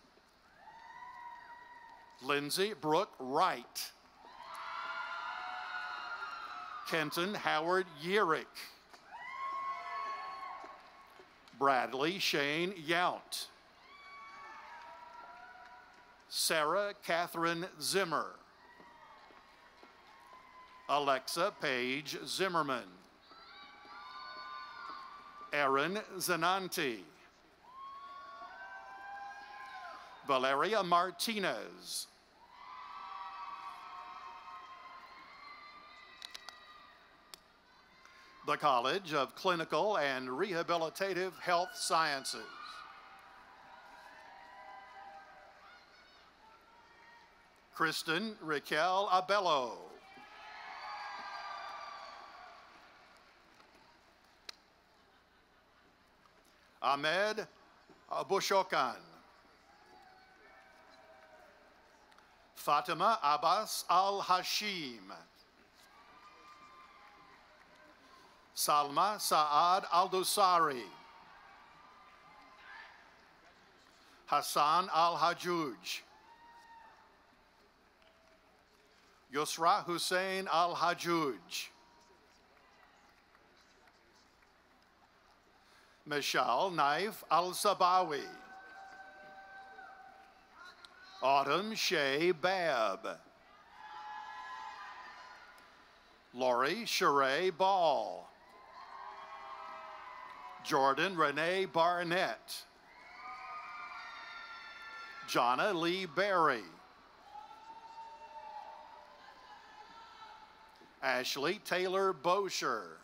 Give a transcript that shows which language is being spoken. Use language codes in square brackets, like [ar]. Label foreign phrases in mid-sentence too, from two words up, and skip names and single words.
[en] Lindsay Brooke Wright. Kenton Howard Yerrick. Bradley Shane Yount. Sarah Catherine Zimmer. Alexa Paige Zimmerman. Erin Zananti. Valeria Martinez. The College of Clinical and Rehabilitative Health Sciences. Kristen Raquel Abello. Ahmed Bushokan. Fatima Abbas Al-Hashim. Salma Saad Al-Dusari. Hassan Al-Hajjuj. Yusra Hussein Al-Hajjuj. Mishal Naif Al-Sabawi. Autumn Shea Babb. Lori Sheree Ball. Jordan Renee Barnett. Jonna Lee Berry. Ashley Taylor Bosher.